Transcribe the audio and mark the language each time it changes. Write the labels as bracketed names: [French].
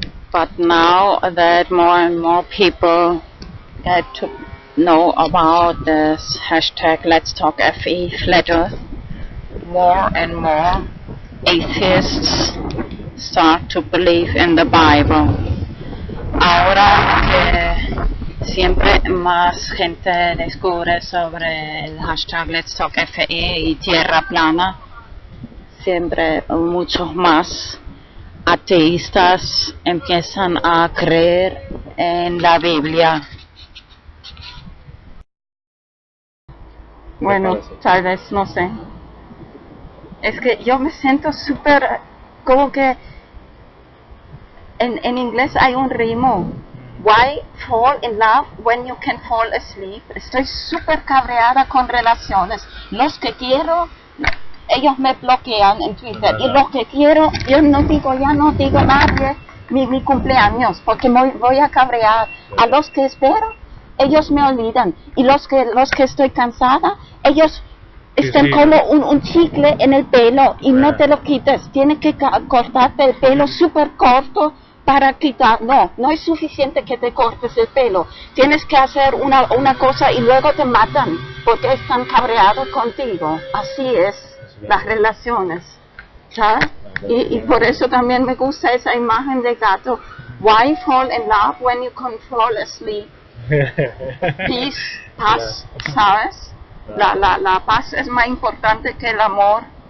[English] But now that more and more people get to know about this hashtag Let's Talk FE, Flat Earth, more and more atheists start to believe in the Bible. [Spanish] Ahora que siempre más gente descubre sobre el hashtag Let's Talk FE y Tierra Plana, siempre muchos más ateístas empiezan a creer en la Biblia. Bueno, tal vez, no sé. Es que yo me siento súper, como que en inglés hay un ritmo. [English] Why fall in love when you can fall asleep? [Spanish] Estoy súper cabreada con relaciones. Los que quiero, ellos me bloquean en Twitter. Y los que quiero, yo no digo nadie mi cumpleaños, porque voy a cabrear. A los que espero, ellos me olvidan. Y los que estoy cansada, ellos están como un chicle en el pelo y no te lo quites. Tienes que cortarte el pelo súper corto para quitar. No es suficiente que te cortes el pelo. Tienes que hacer una cosa y luego te matan porque están cabreados contigo. Así es las relaciones, ¿sabes? Y por eso también me gusta esa imagen de gato. [English] Why fall in love when you can fall asleep? [Spanish] Peace, paz, ¿sabes? La paz es más importante que el amor.